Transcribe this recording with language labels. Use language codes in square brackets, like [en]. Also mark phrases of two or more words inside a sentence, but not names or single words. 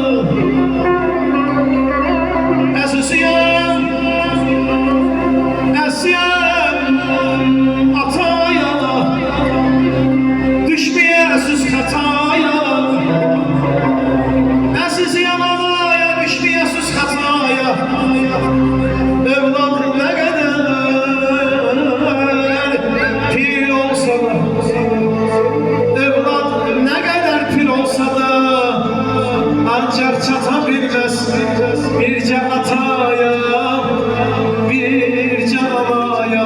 [az] Əsisiyəm, əsiyəm ataya, düşməyəsiz xətaya. Əsisiyəm anaya, düşməyəsiz xətaya. [tr] Evlat ne kadar pir olsa da, evlat ne kadar pir olsa da, ancak çatabilmez [az] birce ataya, birce anaya.